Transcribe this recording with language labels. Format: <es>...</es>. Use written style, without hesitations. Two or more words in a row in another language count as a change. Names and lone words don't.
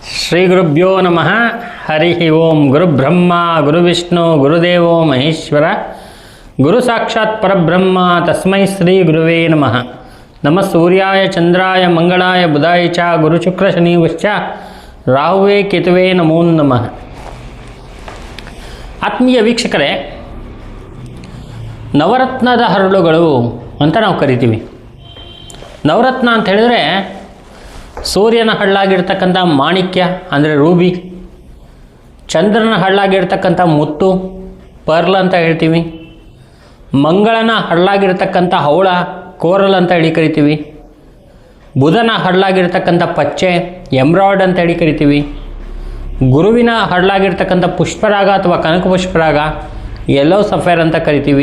<sa>ಶ್ರೀ ಗುರುಭ್ಯೋ ನಮಃ. ಹರಿ ಓಂ. ಗುರುಬ್ರಹ್ಮ ಗುರುವಿಷ್ಣು ಗುರುದೇವೋ ಮಹೇಶ್ವರ, ಗುರು ಸಾಕ್ಷಾತ್ ಪರಬ್ರಹ್ಮ, ತಸ್ಮೈ ಶ್ರೀ ಗುರುವೇ ನಮಃ. ನಮಃ ಸೂರ್ಯಾಯ ಚಂದ್ರಾಯ ಮಂಗಳಾಯ ಬುಧಾಯ ಚ ಗುರು ಶುಕ್ರ ಶನಿಶ್ಚ ರಾಹುವೇ ಕೇತುವೇ ನಮೋ ನಮಃ.</sa> <kn>ಆತ್ಮೀಯ ವೀಕ್ಷಕರೇ, ನವರತ್ನದ ಹರಳುಗಳು ಅಂತ ನಾವು ಕರಿತೀವಿ. ನವರತ್ನ ಅಂತ ಹೇಳಿದರೆ ಸೂರ್ಯನ ಹಳ್ಳಾಗಿರ್ತಕ್ಕಂಥ ಮಾಣಿಕ್ಯ ಅಂದರೆ ರೂಬಿ, ಚಂದ್ರನ ಹಳ್ಳಾಗಿರ್ತಕ್ಕಂಥ ಮುತ್ತು ಪರ್ಲ್ ಅಂತ ಹೇಳ್ತೀವಿ, ಮಂಗಳನ ಹಳ್ಳಾಗಿರ್ತಕ್ಕಂಥ ಹವಳ ಕೋರಲ್ ಅಂತ ಹೇಳಿ ಕರಿತೀವಿ, ಬುಧನ ಹಳ್ಳಾಗಿರ್ತಕ್ಕಂಥ ಪಚ್ಚೆ ಎಮ್ರಾಯ್ಡ್ ಅಂತ ಹೇಳಿ ಕರಿತೀವಿ, ಗುರುವಿನ ಹಳ್ಳಾಗಿರ್ತಕ್ಕಂಥ ಪುಷ್ಪರಾಗ ಅಥವಾ ಕನಕ ಪುಷ್ಪರಾಗ</kn> <en>yellow sapphire</en> <kn>ಅಂತ ಕರಿತೀವಿ.</kn>